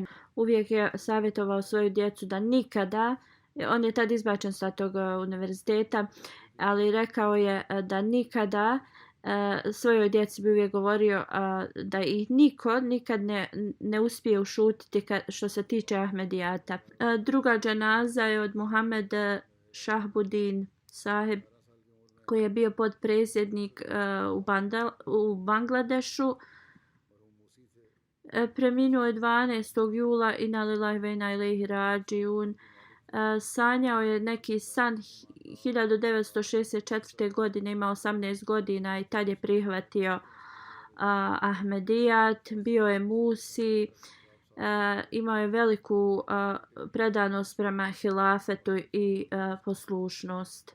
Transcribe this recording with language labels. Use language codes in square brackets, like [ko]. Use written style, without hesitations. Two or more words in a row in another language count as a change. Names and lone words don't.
[bs] Uvijek je savjetovao svoju djecu da nikada, on je tad izbačen sa tog univerziteta, ali rekao je da nikada svojoj djeci bi uvijek govorio da ih niko nikad ne uspije ušutiti što se tiče Ahmedijata. Druga dženaza je od Muhammed Šahbudin Sahib, koji je bio potpredsjednik u Bangladešu. Preminuo je 12. jula [ar] إنا لله وإنا إليه راجعون. [bs] Sanjao je neki san 1964. godine, imao 18 godina i tad je prihvatio Ahmedijat, bio je Musi, imao je veliku predanost prema hilafetu i poslušnost.